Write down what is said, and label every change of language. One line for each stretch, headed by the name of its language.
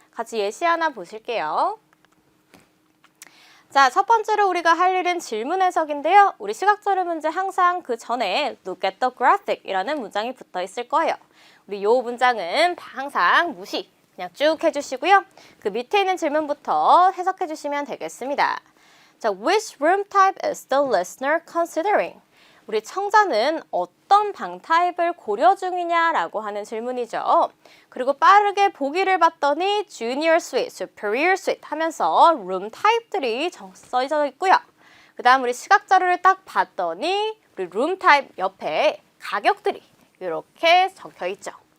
Korean: 같이 예시 하나 보실게요. 자, 첫 번째로 우리가 할 일은 질문 해석인데요. 우리 시각자료 문제 항상 그 전에
English: look at the graphic
Korean: 이라는 문장이 붙어 있을 거예요. 우리 요 문장은 항상 무시, 그냥 쭉 해주시고요. 그 밑에 있는 질문부터 해석해 주시면 되겠습니다.
English: 자, which room type is the listener considering?
Korean: 우리 청자는 어떤 방 타입을 고려 중이냐라고 하는 질문이죠. 그리고 빠르게 보기를 봤더니 junior suite, superior suite 하면서 room 타입들이 써져 있고요. 그 다음 우리 시각자료를 딱 봤더니 우리 room 타입 옆에 가격들이 이렇게 적혀 있죠.